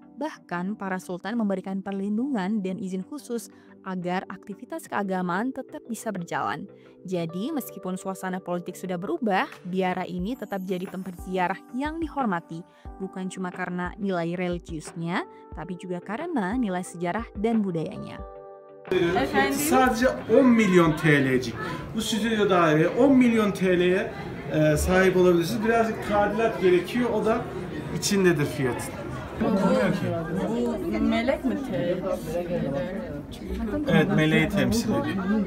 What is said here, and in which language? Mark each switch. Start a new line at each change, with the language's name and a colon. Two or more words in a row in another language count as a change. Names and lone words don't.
Indonesian: Bahkan para sultan memberikan perlindungan dan izin khusus agar aktivitas keagamaan tetap bisa berjalan. Jadi meskipun suasana politik sudah berubah, biara ini tetap jadi tempat ziarah yang dihormati. Bukan cuma karena nilai religiusnya, tapi juga karena nilai sejarah dan budayanya.
Turkish: Sadece 10 milyon TL'cik. Bu stüdyo daire 10 milyon TL'ye sahip olabilirsiniz. Birazcık tadilat gerekiyor. O da içindedir fiyatın. Bu melek mi Evet, meleği temsil ediyor.